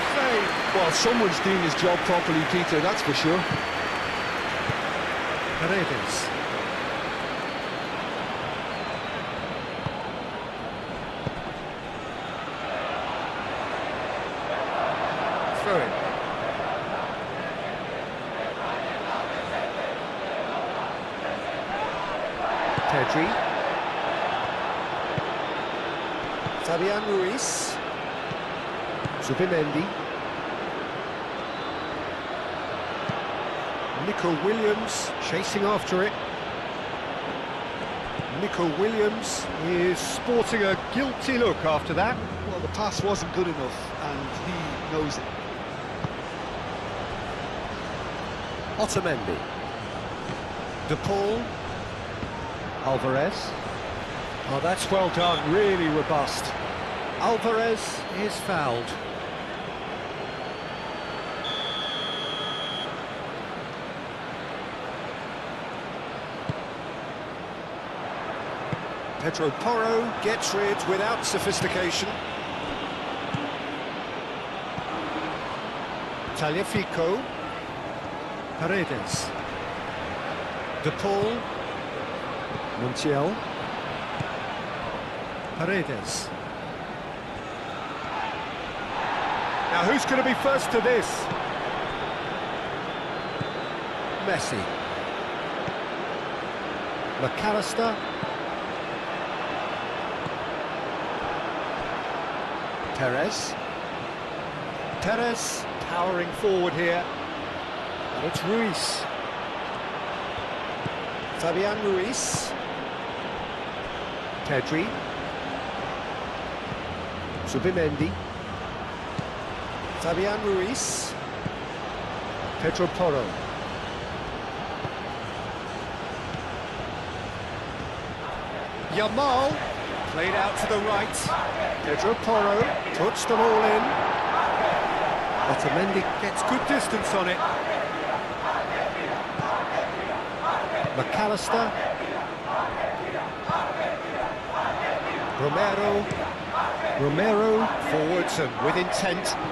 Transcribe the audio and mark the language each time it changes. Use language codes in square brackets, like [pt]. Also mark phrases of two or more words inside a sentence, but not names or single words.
[en] Well, someone's doing his job properly, Peter, that's for sure. Paredes. Throw it. Pedri. Fabian Ruiz. Zubimendi. Nico Williams chasing after it. Nico Williams is sporting a guilty look after that. Well, the pass wasn't good enough, and he knows it. Otamendi. De Paul. Alvarez. Oh, that's well done, really robust. Alvarez is fouled. Pedro Porro gets rid without sophistication. Tagliafico. Paredes. De Paul. Montiel. Paredes. Now who's going to be first to this? Messi. McAllister. Perez. Perez powering forward here. And it's Ruiz. Fabian Ruiz. Pedri. Zubimendi. Fabian Ruiz. Pedro Porro. Yamal. Played out to the right. Pedro Porro puts them all in. Otamendi gets good distance on it. McAllister. Romero forwards and with intent.